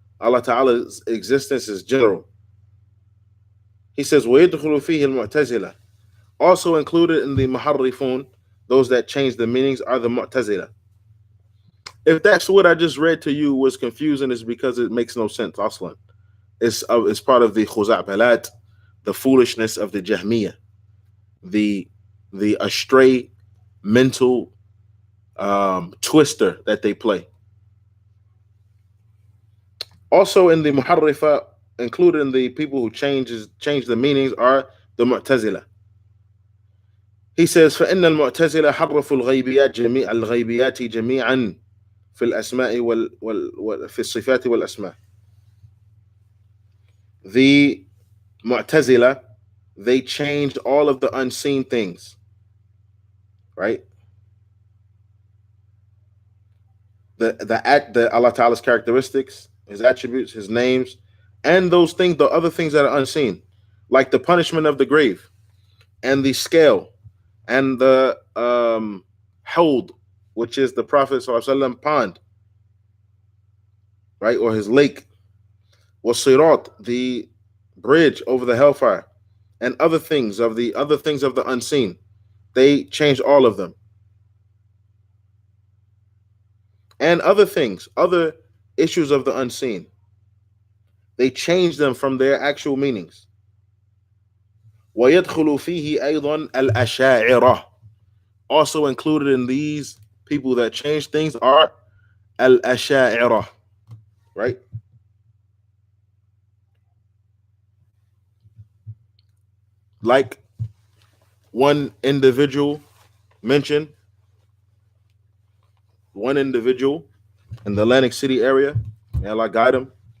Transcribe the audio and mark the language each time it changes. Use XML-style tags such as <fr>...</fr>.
<en>Allah Ta'ala's existence is general. He says,</en> <ar>ويدخل فيه المعتزلة.</ar> <en>Also included in the muharrifun, those that change the meanings, are the mu'tazila. If that's what I just read to you was confusing, it's because it makes no sense. Aslan, it's part of the khuza'balat, the foolishness of the Jahmiyyah, the astray mental twister that they play. Also in the muharrifa, included in the people who change the meanings, are the mu'tazila. He says,</en> <ar>فإن المعتزلة حرفوا الغيبيات جميعا في الأسماء في الصفات والأسماء.</ar> <en>The Mu'tazila, they changed all of the unseen things, right? The Allah Ta'ala's characteristics, His attributes, His names, and those things, the other things that are unseen, like the punishment of the grave. and the scale, and the hawd, which is the Prophet ﷺ pond, right, or his lake, was sirat, the bridge over the hellfire, and other things of the unseen. They changed all of them, and other things, other issues of the unseen. They changed them from their actual meanings.</en> <ar>ويدخل فيه أيضا الأشاعرة.</ar> <en>Also included in these people that change things are al-asha'ira, right? Like one individual mentioned, in the Atlantic City area, may Allah guide him.</en>